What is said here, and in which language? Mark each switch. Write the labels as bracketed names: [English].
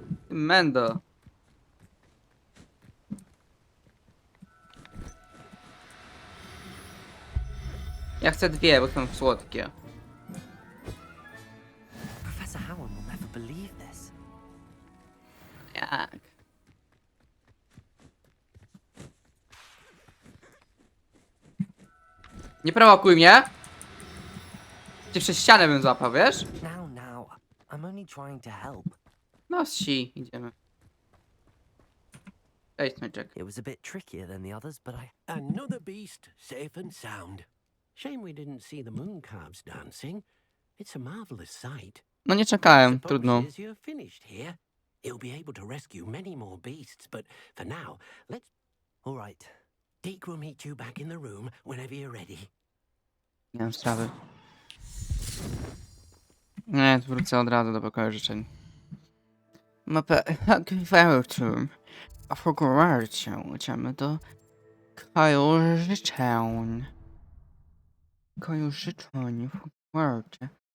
[Polish] Mendo. Ja chcę dwie, bo są słodkie. [English] Professor Howard will never believe this. [Polish] Jak? Nie prowokuj mnie! Cię przez ścianę bym złapał, wiesz? [English] Now. I'm only trying to help. [Polish] No si, idziemy. Cześć, Smyczek. [English] It was a bit trickier than the others, but I... Another beast, safe and sound. Shame we didn't see the moon calves dancing. It's a marvelous sight. [Polish] No nie czekałem, [English] Suppose [Polish] trudno. [English] as you're finished here, you'll be able to rescue many more beasts, but for now, let's... All right. Deke will meet you back in the room whenever you're ready. [Polish] Nie mam sprawy. Nie, wrócę od razu do pokoju życzeń. Mapę Hogwartu. A w Hogwarcie idziemy do pokoju życzeń. Pokoju życzeń w Hogwarcie.